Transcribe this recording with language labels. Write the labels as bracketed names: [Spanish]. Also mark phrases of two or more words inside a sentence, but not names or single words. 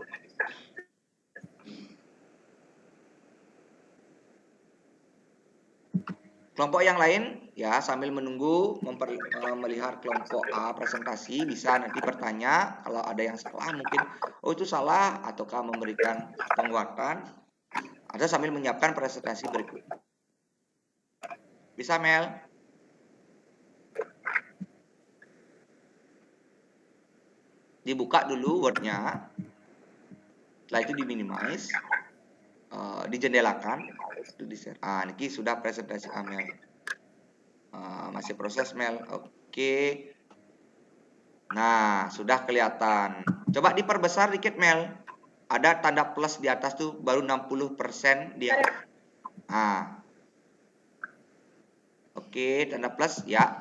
[Indonesian] Kelompok yang lain ya sambil menunggu melihat kelompok A presentasi bisa nanti bertanya kalau ada yang salah mungkin oh itu salah ataukah memberikan penguatan atau sambil menyiapkan presentasi berikutnya. Bisa Mel? Dibuka dulu Word-nya. Setelah itu diminimize. Dijendelakan. Niki sudah presentasi Mel. Masih proses Mel. Oke. Nah, sudah kelihatan. Coba diperbesar dikit Mel. Ada tanda plus di atas tuh baru 60% dia. Nah. Oke, tanda plus ya.